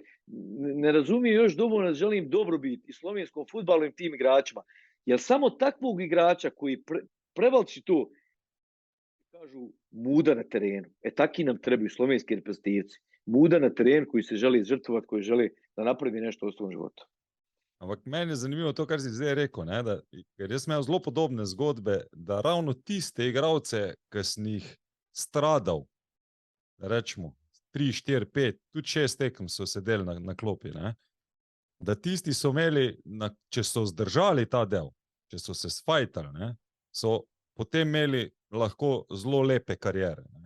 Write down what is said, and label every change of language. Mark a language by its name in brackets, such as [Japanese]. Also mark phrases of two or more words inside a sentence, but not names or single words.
[Bosnian] Ne razumijem još dovoljno da želim dobrobit i slovenskom fudbalu i tim igračima. Jer samo takvog igrača koji prevalči to, kažu, muda na terenu. Taki nam trebaju slovenski reprezentativci. Muda na terenu koji se želi žrtvovati, koji želi da napravi nešto u svom životu. [Slovenian] Ampak meni je zanimivo to, kar si zdaj rekel, ne, ker jaz imel zelo podobne zgodbe, da ravno tiste igralce, ki sem jih stradal, rečemo 3, 4, 5, tudi 6 tekem so sedeli na klopi, ne, da tisti so imeli, če so zdržali ta del, če so se sfajtali, ne, so potem imeli lahko zelo lepe karijere.